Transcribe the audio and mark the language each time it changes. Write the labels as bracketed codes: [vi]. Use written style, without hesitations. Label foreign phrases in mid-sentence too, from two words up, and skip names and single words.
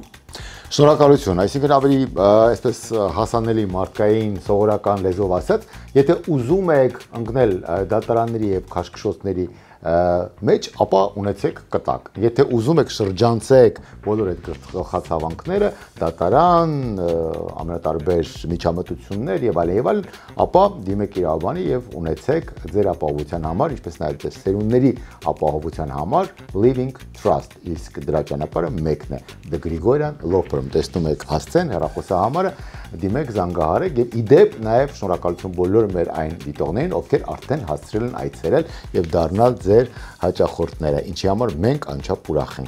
[hy] Շնորհակալություն, այսինքն ավելի այսպես հասանելի մարդկային սովորական լեզվով ասած, եթե ուզում եք ընկնել դատարանների եւ քաշքշոցների մեջ, ապա ունեցեք կտակ։ Եթե ուզում եք շրջանցեք բոլոր այդ գլխացավանքները, դատարան, ամենատարբեր միջամտություններ եւ այլն, ապա դիմեք իրավաբանի եւ ունեցեք ձեր ապահովության համար, ինչպես նաեւ ձեր սերունդների ապահովության համար [en] living trust։ [hy] Իսկ դրա ճանապարհը մեկն է։ The Grigorian Law Firm, տեսնում եք հասցեն հեռախոսահամարը, դիմեք, զանգահարեք եւ իդեպ նաեւ շնորհակալություն բոլոր մեր այն դիտողներին, ովքեր արդեն հասցրել են այցելել եւ դառնալ ձեր հաճախորդները, ինչի համար մենք անչափ ուրախ ենք։